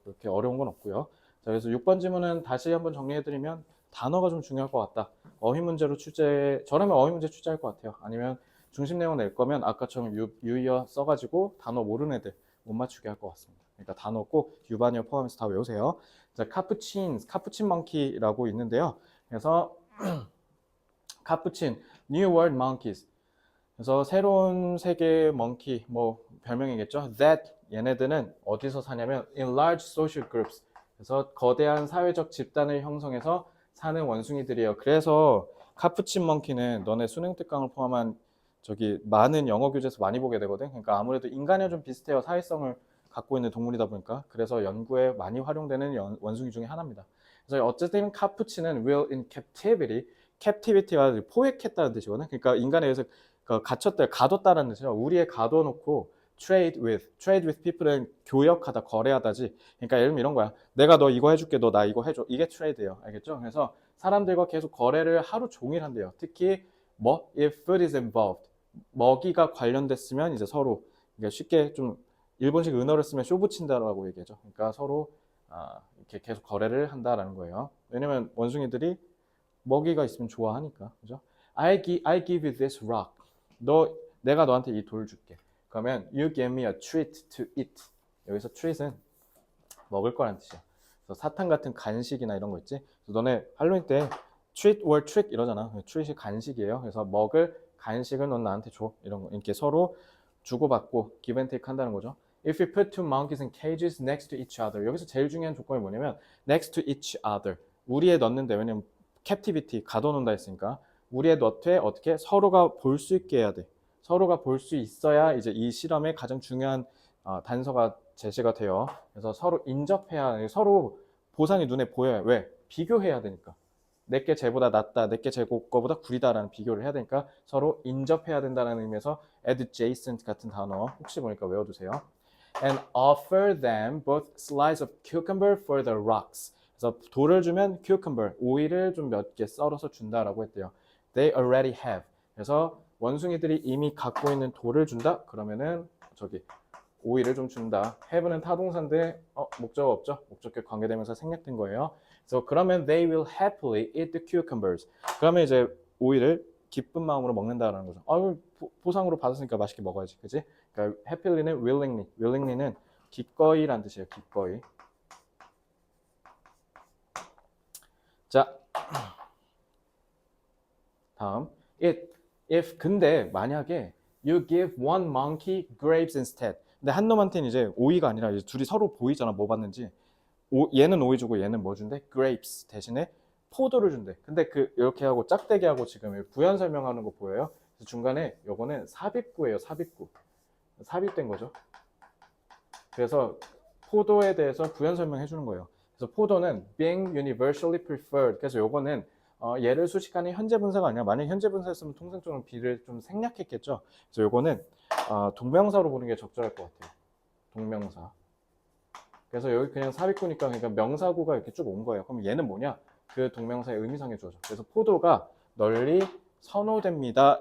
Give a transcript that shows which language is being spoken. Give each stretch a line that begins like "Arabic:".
Korean: 그렇게 어려운 건 없고요. 자, 그래서 6번 질문은 다시 한번 정리해드리면 단어가 좀 중요할 것 같다. 어휘 문제로 저라면 어휘 문제 출제할 것 같아요. 아니면 중심 내용 낼 거면 아까처럼 유의어 써가지고 단어 모르는 애들 못 맞추게 할 것 같습니다. 그러니까 단어 꼭 유반이어 포함해서 다 외우세요. 자, 카푸친 멍키라고 있는데요.
English: 그래서 카푸친, New World Monkeys.
Korean: 그래서 새로운 세계 멍키, 별명이겠죠.
English: That
Korean: 얘네들은 어디서 사냐면
English: in large social groups.
Korean: 그래서 거대한 사회적 집단을 형성해서 사는 원숭이들이에요. 그래서 카푸친 멍키는 너네 수능 특강을 포함한 많은 영어 교재에서 많이 보게 되거든. 그러니까 아무래도 인간이랑 좀 비슷해요. 사회성을 갖고 있는 동물이다 보니까. 그래서 연구에 많이 활용되는 원숭이 중에 하나입니다. 그래서 어쨌든 카푸친은
English: will in captivity,
Korean: captivity가 포획했다는 뜻이거든. 그러니까 인간에 의해서 갇혔다, 가뒀다라는 뜻이죠. 우리에 가둬놓고
English: trade with people
Korean: 은 교역하다, 거래하다지. 그러니까 예를 들면 이런 거야. 내가 너 이거 해줄게, 너 나 이거 해줘. 이게 trade예요. 알겠죠? 그래서 사람들과 계속 거래를 하루 종일 한대요. 특히
English: if food is involved,
Korean: 먹이가 관련됐으면 이제 서로, 그러니까 쉽게 좀 일본식 은어를 쓰면 쇼부친다라고 얘기하죠. 그러니까 서로 이렇게 계속 거래를 한다라는 거예요. 왜냐면 원숭이들이 먹이가 있으면 좋아하니까, 그죠?
English: I give you this rock.
Korean: 내가 너한테 이 돌 줄게.
English: 그러면 you give me a treat to eat.
Korean: 여기서 treat은 먹을 거라는 뜻이야. 그래서 사탕 같은 간식이나 이런 거 있지. 그래서 너네 할로윈 때 treat or trick 이러잖아. treat이 간식이에요. 그래서 먹을 간식을 넌 나한테 줘. 이런 거 이렇게 서로 주고받고 give and take 한다는 거죠.
English: If you put two monkeys in cages next to each other.
Korean: 여기서 제일 중요한 조건이 뭐냐면
English: next to each other.
Korean: 우리에 넣는데, 왜냐면 captivity, 가둬놓는다 했으니까 우리의 너트에 어떻게 서로가 볼 수 있게 해야 돼. 서로가 볼 수 있어야 이제 이 실험의 가장 중요한 단서가 제시가 돼요. 그래서 서로 인접해야, 서로 보상이 눈에 보여요. 왜? 비교해야 되니까. 내게 쟤보다 낫다, 내게 쟤 거보다 구리다라는 비교를 해야 되니까 서로 인접해야 된다는 의미에서 adjacent 같은 단어 혹시 모르니까 외워두세요.
English: And offer them both slices of cucumber for the rocks.
Korean: 그래서 돌을 주면 cucumber, 오이를 좀 몇 개 썰어서 준다라고 했대요.
English: They already have.
Korean: 그래서 원숭이들이 이미 갖고 있는 돌을 준다? 그러면은 오이를 좀 준다. have는 타동사인데 목적어 없죠? 목적격 관계되면서 생략된 거예요.
English: 그래서 그러면 they will happily eat the cucumbers.
Korean: 그러면 이제 오이를 기쁜 마음으로 먹는다라는 거죠. 보상으로 받았으니까 맛있게 먹어야지, 그지? 그러니까 happy는 willingly는 기꺼이란 뜻이에요. 기꺼이. 자, 다음.
English: 근데 만약에 you give one monkey grapes instead.
Korean: 근데 한 놈한테는 이제 오이가 아니라 이제 둘이 서로 보이잖아, 뭐 받는지. 얘는 오이 주고 얘는 뭐 준대? grapes 대신에 포도를 준대. 근데 이렇게 하고 짝대기 하고 지금 부연 설명하는 거 보여요? 그래서 중간에 요거는 삽입구예요, 삽입구. 삽입된 거죠. 그래서 포도에 대해서 부연 설명해 주는 거예요. 그래서 포도는
English: being universally preferred.
Korean: 그래서 요거는 얘를 수식하는 현재 분사가 아니라 만약 현재 분사였으면 통상적으로 be를 좀 생략했겠죠. 그래서 요거는 동명사로 보는 게 적절할 것 같아요. 동명사. 그래서 여기 그냥 삽입구니까 그러니까 명사구가 이렇게 쭉 온 거예요. 그럼 얘는 뭐냐? 그 동명사의 의미상의 주어죠. 그래서 포도가 널리 선호됩니다.